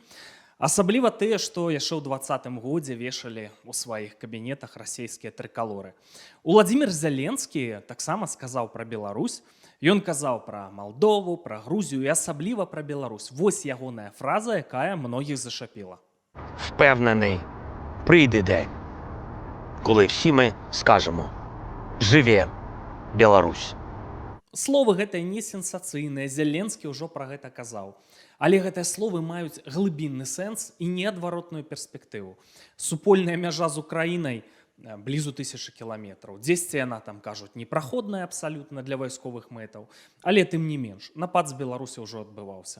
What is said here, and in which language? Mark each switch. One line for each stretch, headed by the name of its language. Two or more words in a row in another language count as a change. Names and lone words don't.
Belarusian: Асабліва тыя, што яшчэ ў 20-м годзе вешалі ў сваіх кабінетах расійскія трыкалоры. Уладзімір Зеленскі таксама сказаў пра Беларусь. Ён казаў пра Малдову, пра Грузію і асабліва пра Беларусь. Вось ягоная фраза, якая многіх зашапіла.
Ukrainian: Впевнений, прийде день, коли всі ми скажемо «Живе Білорусь».
Belarusian: Словы гэтыя не сенсацыйныя, Зеленскі ўжо пра гэта казаў. Але гэтыя словы маюць глыбінны сэнс і неадваротную перспектыву. Супольная мяжа з Украінай блізу 1000 кіламетраў. Дзесьці яна, там кажуць, непраходная абсалютна для вайсковых мэтаў, але тым не менш, напад з Беларусі ўжо адбываўся.